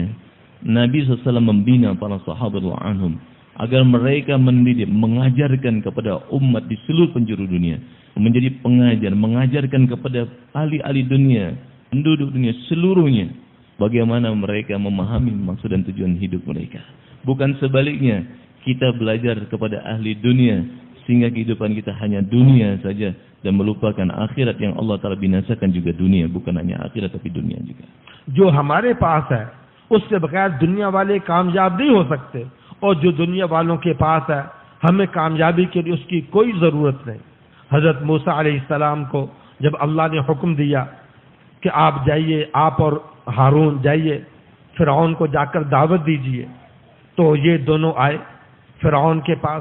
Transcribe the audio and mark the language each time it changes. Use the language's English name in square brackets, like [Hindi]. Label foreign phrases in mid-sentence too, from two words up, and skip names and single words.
[Indonesian] Nabi SAW membina para sahabat [Arabic] رضي الله عنهم [Indonesian] agar mereka mendidik, mengajarkan kepada umat di seluruh penjuru dunia, menjadi pengajar, mengajarkan kepada ahli-ahli dunia, penduduk dunia seluruhnya, bagaimana mereka memahami maksud dan tujuan hidup mereka. Bukan sebaliknya, kita belajar kepada ahli dunia sehingga kehidupan kita hanya dunia saja dan melupakan akhirat yang Allah Ta'ala binasakan juga dunia, bukan hanya akhirat tapi dunia juga. [Hindi] जो हमारे पास है उससे बगैर दुनिया वाले कामयाब नहीं हो सकते, और जो दुनिया वालों के पास है हमें कामयाबी के लिए उसकी कोई जरूरत नहीं। हजरत मूसा अलैहिस्सलाम को जब अल्लाह ने हुक्म दिया कि आप जाइए, आप और हारून जाइए, फिरौन को जाकर दावत दीजिए, तो ये दोनों आए फिरौन के पास।